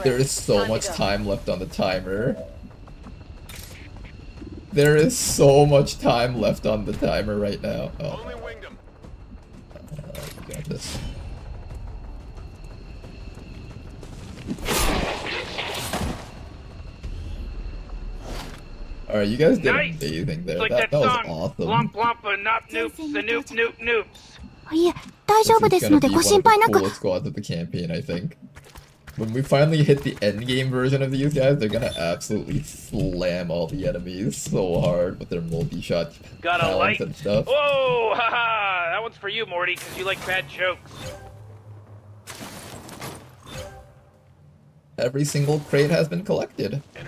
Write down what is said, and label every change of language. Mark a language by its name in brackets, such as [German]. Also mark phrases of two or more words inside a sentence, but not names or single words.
[English] There is so much time left on the timer. There is so much time left on the timer right now. Oh. You got this. Alright, you guys did amazing there. Like that was song, awesome. Blump blump a nop noops a noop noop noops. [Japanese] いえ、大丈夫ですのでご心配なく。 [English] Coolest squads of the campaign, I think. When we finally hit the endgame version of these guys, they're gonna absolutely slam all the enemies so hard with their multi-shot talents and stuff. Whoa, haha! That one's for you, Morty, because you like bad jokes. Every single crate has been collected.